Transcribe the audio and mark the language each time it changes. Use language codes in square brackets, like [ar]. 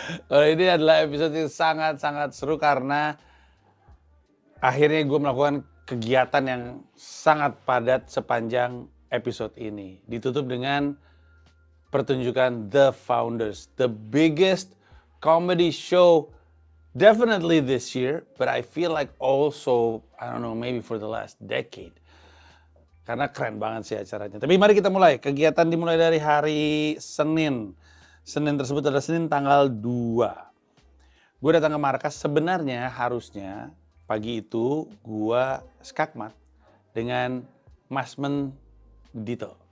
[id] Kalau ini adalah episode yang sangat-sangat seru karena akhirnya gue melakukan kegiatan yang sangat padat sepanjang episode ini. Ditutup dengan pertunjukan [en] The Founders, the biggest comedy show definitely this year, but I feel like also, I don't know, maybe for the last decade. [id] Karena keren banget sih acaranya. Tapi mari kita mulai. Kegiatan dimulai dari hari Senin. Senin tersebut adalah Senin tanggal 2. Gue datang ke markas, sebenarnya harusnya pagi itu gue skakmat dengan Mas Mendito.